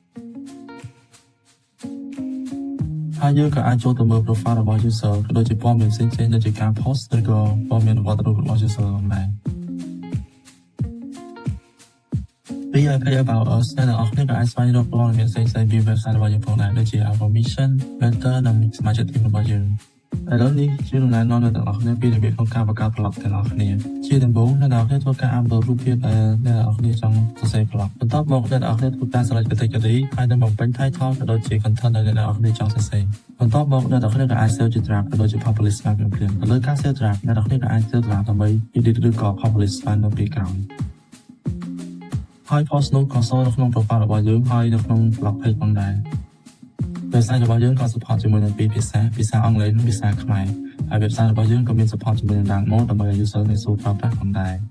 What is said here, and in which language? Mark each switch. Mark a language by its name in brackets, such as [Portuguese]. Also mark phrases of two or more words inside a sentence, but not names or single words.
[Khmer] ហើយយើងក៏អាចចូលទៅមើល profile របស់ user ក៏ដូចជាព័ត៌មានផ្សេងៗដូចជាការ post ឬក៏ព័ត៌មានវត្តរូបរបស់ user ផងដែរពី [English] about us [Khmer] អ្នកទាំងអស់គ្នាក៏អាចស្វែងរកព័ត៌មានផ្សេងៗពី website របស់យើងផងដែរដូចជា [English] our mission, mentor [Khmer] និង សមាជិកทีมរបស់យើងឥឡូវនេះយើងនឹងណែ នាំអ្នកទាំងអស់គ្នាពីរបៀបក្នុងការបង្កើត blog ទាំងអស់គ្នាជាដំបូងអ្នកទាំងអស់គ្នាធ្វើការ upload រូបភាពដែលអ្នកទាំងអស់គ្នាចង់សរសេរ blog បន្ទាប់ មកអ្នកទាំងអស់គ្នាធ្វើការ [English] select category [Khmer] ហើយនឹងបំពេញ title ក៏ដូចជា content ដែលអ្នកទាំងអស់គ្នាចង់សរសេរបន្ទាប់មកអ្នកទាំងអស់គ្នាក៏អាច save ជា draft ក៏ដូចជា publish បានភ្លាមៗទៅលើការ [English] save draft [Khmer] អ្នកទាំងអស់គ្នាក៏អាច [English] save draft [Khmer] ដើម្បី edit ឬក៏ publish បាននៅពេលក្រោយហើយ post នោះក៏ចូលនៅក្នុង profile របស់យើងហើយនៅក្នុង [English] blog page [Khmer] ផងដែរ website របស់យើងក៏ support ជាមួយនឹងពីរភាសាអង់គ្លេសនិងភាសាខ្មែរហើយ website របស់យើងក៏មាន support ជាមួយនឹង [English] dark mode [Khmer] ដើម្បីឲ្យ user ងាយស្រួលប្រើប្រាស់ផងដែរ